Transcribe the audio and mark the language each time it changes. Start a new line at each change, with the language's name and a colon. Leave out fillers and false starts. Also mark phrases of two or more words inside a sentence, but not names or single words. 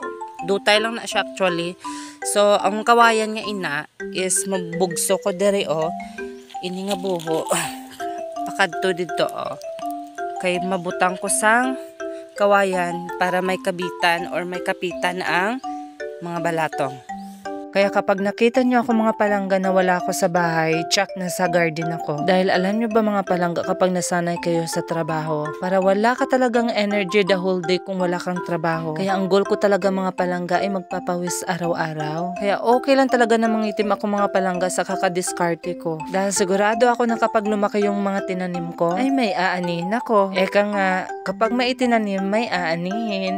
Hiligaynon: Dutay lang na siya actually. So, ang kawayan nga ina is mabugso ko diri o. Ini nga buho pakadto dito kay mabutang ko sang kawayan para may kabitan or may kapitan ang mga balatong.
Filipino: Kaya kapag nakita niyo ako mga palangga na wala ako sa bahay, check na sa garden ako. Dahil alam niyo ba mga palangga, kapag nasanay kayo sa trabaho, para wala ka talagang energy
English: the whole day
Filipino: kung wala kang trabaho. Kaya ang goal ko talaga mga palangga ay magpapawis araw-araw. Kaya okay lang talaga na mangitim ako mga palangga sa kakadiskarte ko. Dahil sigurado ako na kapag lumaki yung mga tinanim ko, ay may aanihin ako. Eka nga, kapag may itinanim, may aanihin.